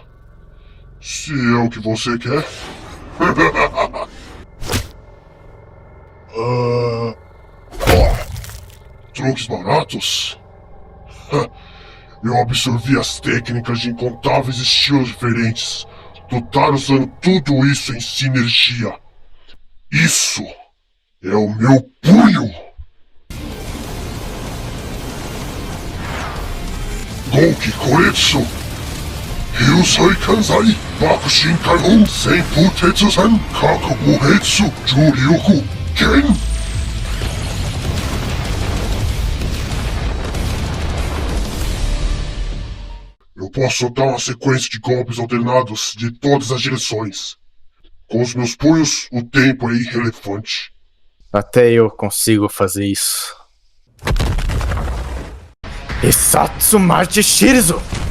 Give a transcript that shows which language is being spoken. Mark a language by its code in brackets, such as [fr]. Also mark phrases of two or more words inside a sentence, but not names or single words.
[pt] Se é o que você quer. Truques baratos? Eu absorvi as técnicas de incontáveis estilos diferentes. Lutar usando tudo isso em sinergia. Isso é o meu punho! Gouki Koretsu! Ryusai Kansai Bakushin Kaihon Senpu Tetsusen Kakubuhetsu Juryuku Ken. Eu posso soltar uma sequência de golpes alternados de todas as direções. Com os meus punhos, o tempo é irrelevante. Até eu consigo fazer isso. Isatsu Maji Shirizu!